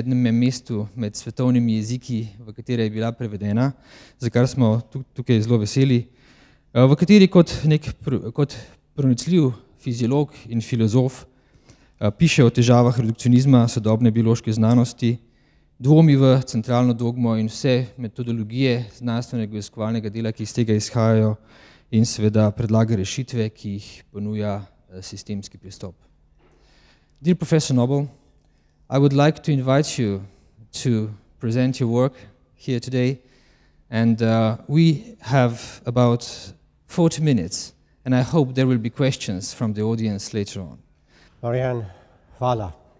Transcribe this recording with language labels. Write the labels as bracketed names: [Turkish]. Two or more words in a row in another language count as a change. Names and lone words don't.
[Slovenian] mestu med svetovnimi jeziki, v katere je bila prevedena, za kar smo tukaj zelo veseli, v kateri kot pronicljiv fiziolog in filozof piše o težavah redukcionizma sodobne biološke znanosti, dvomi v centralno dogmo in vse metodologije znanstvenega raziskovalnega dela, ki iz tega izhajajo, in seveda predlaga rešitve, ki jih ponuja sistemski pristop. [English] Dear Professor Noble, I would like to invite you to present your work here today, and we have about 40 minutes, and I hope there will be questions from the audience later on. [Slovenian] Marianne, hvala.